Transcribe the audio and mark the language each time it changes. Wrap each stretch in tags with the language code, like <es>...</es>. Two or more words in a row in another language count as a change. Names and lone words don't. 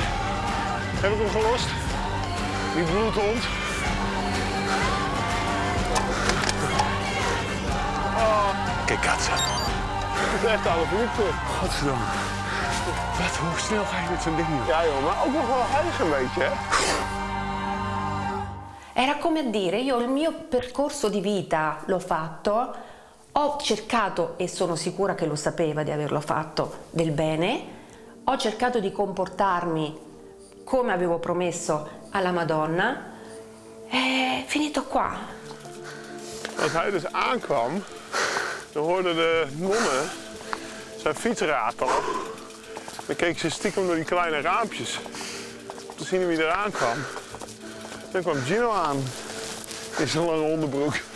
<nl>Heb ik hem gelost? Die bloedhond. Oh. Kijk, katsen. Het is echt Alaphilippe. Godverdomme. Hoe snel ga je met zo'n ding doen? Ja joh, maar ook nog wel heilig een beetje, hè?</nl> <it>Era come a dire, io il mio percorso di vita l'ho fatto, ho cercato, e sono sicura che lo sapeva di averlo fatto, del bene, ho cercato di comportarmi come avevo promesso alla Madonna, e finito qua.</it> <nl>Als hij dus aankwam, dan hoorden de nonnen zijn fiets ratelen. Dan keek ze stiekem door die kleine raampjes om te zien wie eraan kwam. Dan kwam Gino aan in zijn lange onderbroek.</nl>